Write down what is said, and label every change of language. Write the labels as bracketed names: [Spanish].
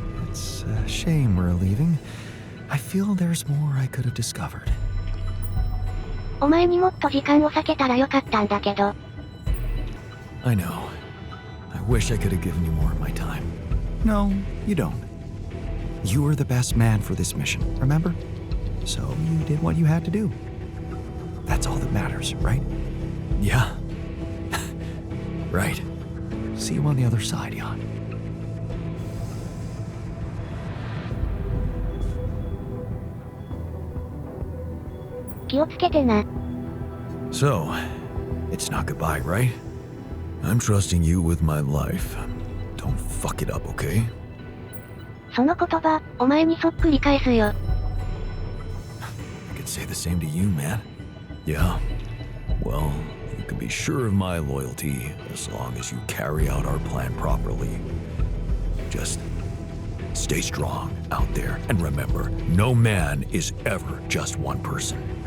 [English] It's a shame we're leaving. I feel there's more I could have discovered. [Japanese] お前にもっと時間を避けたらよかったんだけど。 [English] I know. I wish I could have given you more of my time. No, you don't. You were the best man for this mission, remember? So you did what you had to do. That's all that matters, right? Yeah. Right. See you on the other side, Jan. [Japanese] 気をつけてな。 [English] So, it's not goodbye, right? I'm trusting you with my life. Don't fuck it up, okay? [Japanese] その言葉、お前にそっくり返すよ。 [English] I could say the same to you, man. Yeah. Well, you can be sure of my loyalty as long as you carry out our plan properly. Just stay strong out there and remember, no man is ever just one person.